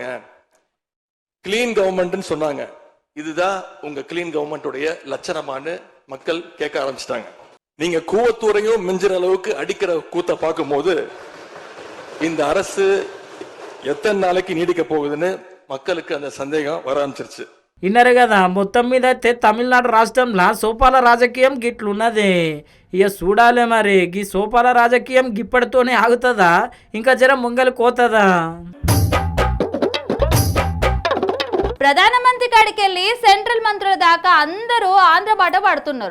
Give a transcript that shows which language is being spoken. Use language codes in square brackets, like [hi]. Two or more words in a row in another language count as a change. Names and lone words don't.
[en] clean government [ta] சொன்னாங்க. இதுதான் உங்க [en] clean government [ta] லட்சணமானு மக்கள் கேட்க ஆரம்பிச்சிட்டாங்க. நீங்க கூவத்தூரையும் மிஞ்சிற அளவுக்கு அடிக்கிற கூத்த பார்க்கும் போது இந்த அரசு எத்தனை நாளைக்கு நீடிக்க போகுதுன்னு மக்களுக்கு அந்த சந்தேகம் வர ஆரம்பிச்சிருச்சு. [te] విన్నారు కదా, మొత్తం మీద అయితే తమిళనాడు రాష్ట్రంలో సోపాల రాజకీయం గిట్లున్నది. ఇక చూడాలి మరి గీ సోపాల రాజకీయం గిప్పటితోనే ఆగుతుందా ఇంకా జర ముంగలు కోతుందా. ప్రధానమంత్రి కాడికి వెళ్ళి సెంట్రల్ మంత్రుల దాకా అందరూ ఆంధ్ర బాట పడుతున్నారు.